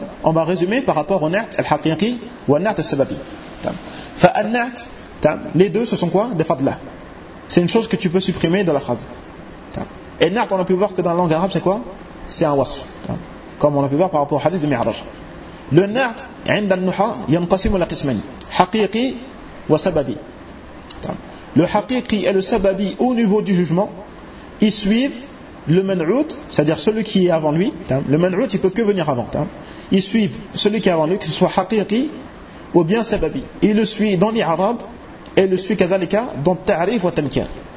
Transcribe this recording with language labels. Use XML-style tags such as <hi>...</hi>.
<fr>On va résumer par rapport au نعت الحقيقي و النعت السببي. فالنعت تام les deux ce sont quoi? Des fadla. C'est une chose que tu peux supprimer de la phrase. Et نعت on a pu voir que dans la langue arabe c'est quoi? C'est un wasf. Comme on a pu voir par rapport au hadith de Mi'raj.</fr> <ar>Le نعت عند النحاة ينقسم إلى قسمين حقيقي وسببي.</ar> <fr>Le haqiqi et le sababi au niveau du jugement, ils suivent le man'out, c'est-à-dire celui qui est avant lui, le man'out, il peut que venir avant. Il suit celui qui est avant lui, que ce soit haqiqi ou bien sababi. Il le suit dans les arabes et le suit kazalika dans ta'rif wa tankir.</fr>